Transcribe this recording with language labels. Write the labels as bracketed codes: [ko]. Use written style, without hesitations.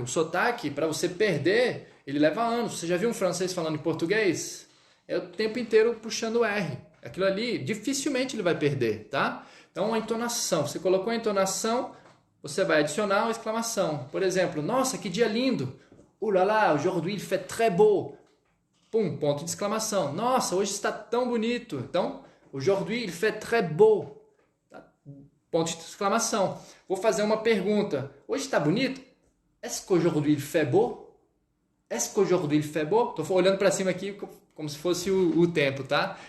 [pt] O sotaque, para você perder, ele leva anos. Você já viu um francês falando em português? É o tempo inteiro puxando o R. Aquilo ali, dificilmente ele vai perder, tá? Então, a entonação. Você colocou a entonação, você vai adicionar uma exclamação. Por exemplo, nossa, que dia lindo! [fr] Oh là là, aujourd'hui il fait très beau. [pt] Pum, ponto de exclamação. Nossa, hoje está tão bonito. Então, [fr] aujourd'hui il fait très beau. [pt] Ponto de exclamação. Vou fazer uma pergunta. Hoje está bonito? [fr] Est-ce qu'aujourd'hui il fait beau? Est-ce qu'aujourd'hui il fait beau? [pt] Estou olhando para cima aqui como se fosse o tempo, tá?